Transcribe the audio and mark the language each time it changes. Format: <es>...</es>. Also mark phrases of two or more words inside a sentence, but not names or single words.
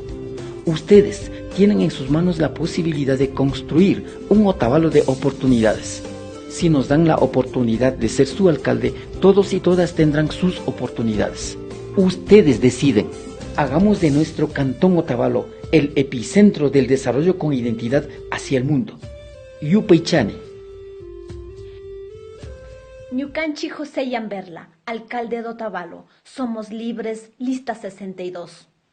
<es>Ustedes tienen en sus manos la posibilidad de construir un Otavalo de oportunidades. Si nos dan la oportunidad de ser su alcalde, todos y todas tendrán sus oportunidades. Ustedes deciden. Hagamos de nuestro cantón Otavalo el epicentro del desarrollo con identidad hacia el mundo.</es> <qu>Yupaychani.</qu> <es>Ñukanchi José Yamberla, alcalde de Otavalo. Somos libres, lista 62.</es>